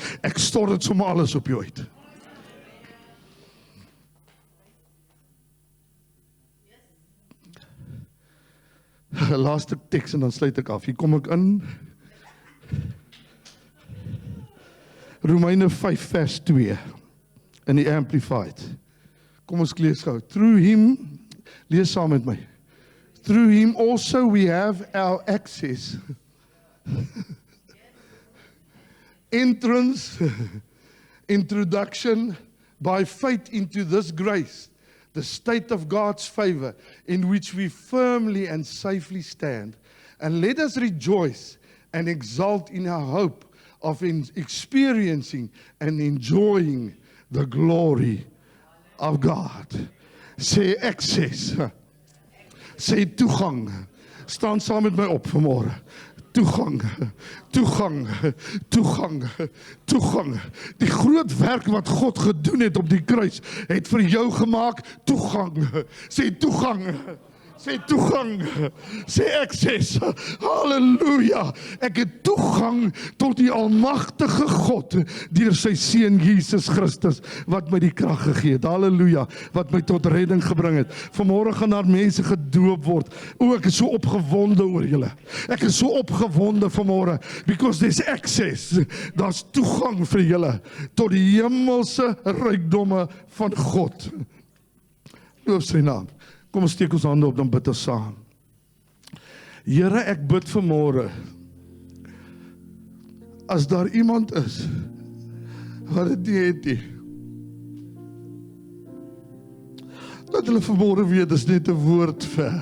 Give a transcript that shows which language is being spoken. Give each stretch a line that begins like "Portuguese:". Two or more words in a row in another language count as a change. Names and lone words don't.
Afrikaans: Ek stort dit sommer alles op jou uit. Laaste teks en dan sluit ek af. Hier kom ek in. Romeine 5 vers 2 in die Amplified. Kom ons lees gou.
English: Through him,
Afrikaans: lees saam met my.
English: Through him also we have our access. Entrance, introduction by faith into this grace, the state of God's favor in which we firmly and safely stand. And let us rejoice and exult in our hope of experiencing and enjoying the glory of God.
Afrikaans: Sê access. Sê toegang. Staan saam met my op vanmôre. Toegang, toegang, toegang, toegang. Die groot werk wat God gedoen het op die kruis, het vir jou gemaak toegang. Sê toegang. Sê toegang, sê access, halleluja, ek het toegang tot die almagtige God, deur sy Seun Jesus Christus, wat my die krag gegee het, halleluja, wat my tot redding gebring het. Vanmôre gaan daar mense gedoop word. O, ek is so opgewonde oor julle. Ek is so opgewonde vanmôre,
English: because there's access,
Afrikaans: daar's toegang vir julle, tot die hemelse rykdomme van God. Loof sy naam. Kom ons steek ons hande op, dan bid ons saam. Here, ek bid vanmôre, as daar iemand is wat dit nie het nie, dat hulle vanmôre weet, dis net 'n woord ver.